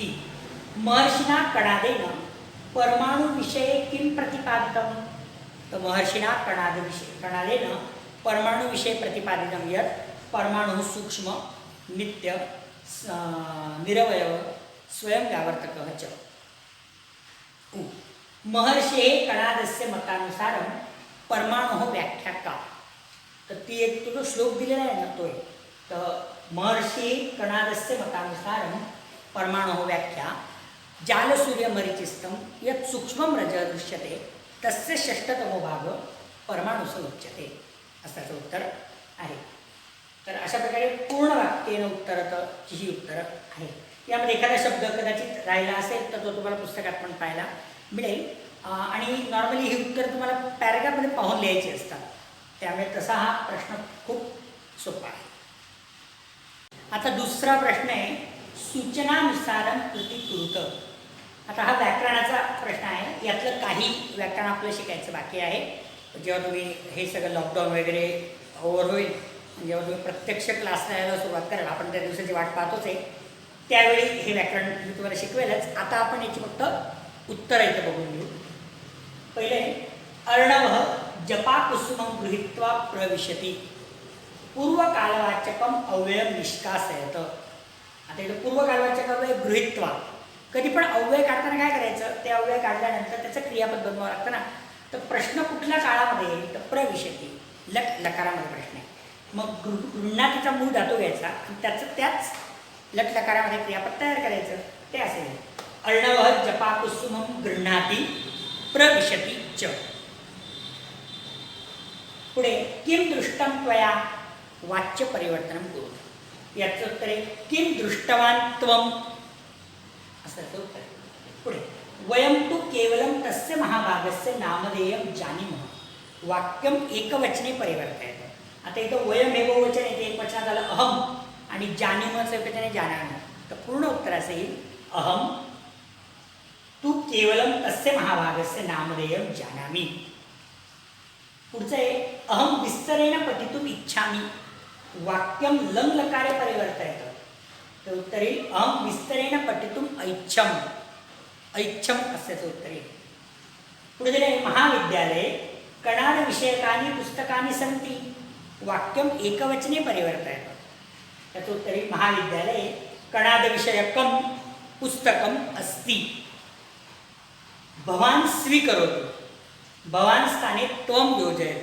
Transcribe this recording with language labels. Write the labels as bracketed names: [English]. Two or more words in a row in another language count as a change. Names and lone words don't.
[Sanskrit] ई महर्षिणा कणादेन परमाणु विषये किं प्रतिपादितं, तर महर्षिणा कणादेन परमाणु विषये प्रतिपादितं यत् परमाणु सूक्ष्म नित्य निरवयव स्वयं व्यावर्तकः च. महर्षे कणादस्य मतानुसारं परमाणु व्याख्या का, [Marathi] तर ती एक तो जो श्लोक दिलेला आहे ना तो आहे. [Sanskrit] तर महर्षी कणादस्य मतानुसारं परमाणु व्याख्या जालसूर्यमरीचिस्थं यत् सूक्ष्मं रज दृश्यते तस्य षष्ठतमो भाग परमाणुस उच्यते, [Marathi] असं उत्तर आहे. तर अशा प्रकारे पूर्ण वाक्येन उत्तरत ही उत्तर आहे. यामध्ये एखादा शब्द कदाचित राहिला असेल तर तो तुम्हाला पुस्तकात पण पाहायला मिळेल. आणि नॉर्मली ही उत्तर तुम्हाला पॅरेग्राफमध्ये पाहून लिहायची असतात, त्यामुळे तसा हा प्रश्न खूप सोपा आहे. आता दुसरा प्रश्न आहे, [Sanskrit] सूचनानुसारं कृती कुरुत. [Marathi] आता हा व्याकरणाचा प्रश्न आहे. यातलं काही व्याकरण आपलं शिकायचं बाकी आहे. जेव्हा तुम्ही हे सगळं लॉकडाऊन वगैरे ओव्हर होईल, जेव्हा तुम्ही प्रत्यक्ष क्लासला यायला सुरुवात कराल, आपण त्या दिवसाची वाट पाहतोच आहे, त्यावेळी हे व्याकरण मी तुम्हाला शिकवेलच. आता आपण याची फक्त उत्तर इथं बघून घेऊ. [Sanskrit] पहिले, अर्णव जपाकुसुमं गृहीत्वा प्रविशति पूर्वकालवाचकम अव्ययम निष्कासयत. [Marathi] आता इथं पूर्वकालवाचक अव्यय गृहीत्वा, कधी पण अव्यय काढताना काय करायचं, ते अव्यय काढल्यानंतर त्याचं क्रियापद बनवावं लागतं ना. तर प्रश्न कुठल्या काळामध्ये येईल, तर प्रविशति लट लकारामध्ये प्रश्न आहे. मग गृह्णातीचा मूळ धातू घ्यायचा आणि त्याच लट लकारामध्ये क्रियापद तयार करायचं, ते असेल [Sanskrit] अर्णव जपाकुसुमं गृह्णाती प्रविशति च. पुढे, किम दृष्टम त्वया वाच्य परिवर्तन करू. [Marathi] याचं उत्तर आहे [Sanskrit] किम दृष्टवान त्वम, [Marathi] असं उत्तर. पुढे, [Sanskrit] वयम तु केवलम तस्य महाभागस्य नामधेयम जानीमः वाक्यम एकवचने परिवर्तयत. [Marathi] आता इथं वयम हे बहुवचन येते, एक वचनात झालं अहम आणि जानीमचं एकवचन जानामि. तर पूर्ण उत्तर असे येईल [Sanskrit] अहम तू केवलम तस्य महाभागस्य नामधेयम जानामि. [Marathi] पुढचं आहे, [Sanskrit] अहम विस्तरेण पठितुम इच्छामि वाक्यम लंग लकारे परिवर्तयत. [Marathi] तर उत्तर येईल [Sanskrit] अहम विस्तरेण पठितुम ऐच्छम, [Marathi] ऐच्छम असल्याचं उत्तर येईल. पुढे दिले, [Sanskrit] महाविद्यालये कणाद विषयकानि पुस्तकानि सन्ति वाक्यम एकवचने परिवर्तयत. [Marathi] त्याचं उत्तर येईल [Sanskrit] महाविद्यालये कणाद विषयकम पुस्तकम अस्ति भवान स्वीकरोतु भवान स्थाने त्वम योजयत.